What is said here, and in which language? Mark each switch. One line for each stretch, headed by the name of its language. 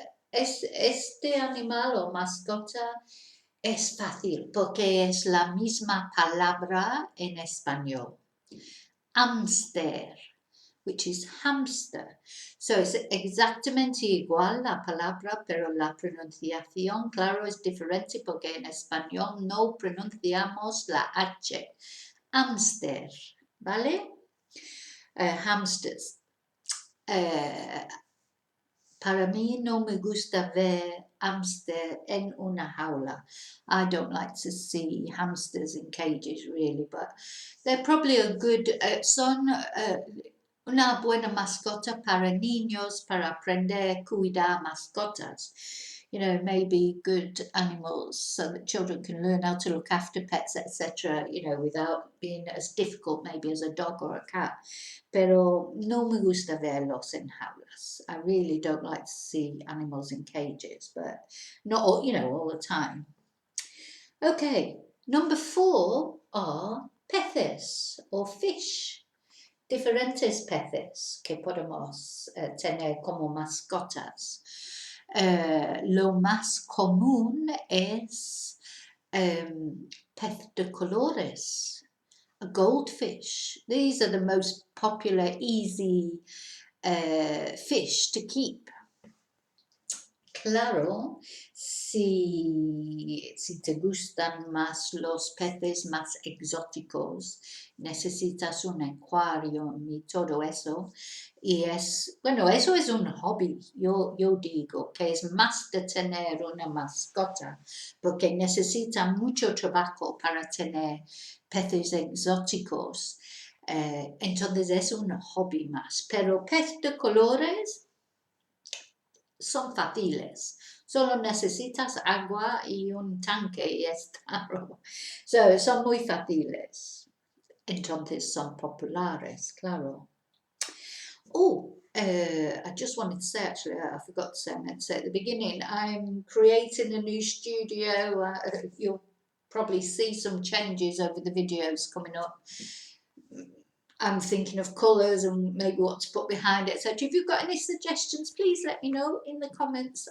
Spanish: este animal o mascota es fácil porque es la misma palabra en español.
English: Hamster, which is hamster.
Spanish: So es exactamente igual la palabra, pero la pronunciación, claro, es diferente porque en español no pronunciamos la H. Hamster, ¿vale? Hamsters. Para mí no me gusta ver hamster en una jaula.
English: I don't like to see hamsters in cages really, but they're probably a good,
Spanish: son una buena mascota para niños, para aprender a cuidar mascotas.
English: You know, maybe good animals so that children can learn how to look after pets, etc., you know, without being as difficult maybe as a dog or a cat.
Spanish: Pero no me gusta verlos en jaulas.
English: I really don't like to see animals in cages, but not all, you know, all the time. Okay, Number 4 are peces or fish.
Spanish: Diferentes peces que podemos tener como mascotas. Lo más común es pez de colores,
English: a goldfish. These are the most popular, easy fish to keep.
Spanish: Claro, si te gustan más los peces más exóticos, necesitas un acuario y todo eso. Y bueno, eso es un hobby, yo digo, que es más de tener una mascota, porque necesita mucho trabajo para tener peces exóticos. Entonces es un hobby más, pero pez de colores son fáciles, solo necesitas agua y un tanque y está. Son muy fáciles, entonces son populares, claro.
English: I just wanted to say, actually, I forgot to say, I meant to say at the beginning, I'm creating a new studio. You'll probably see some changes over the videos coming up. I'm thinking of colours and maybe what to put behind it. So if you've got any suggestions, please let me know in the comments.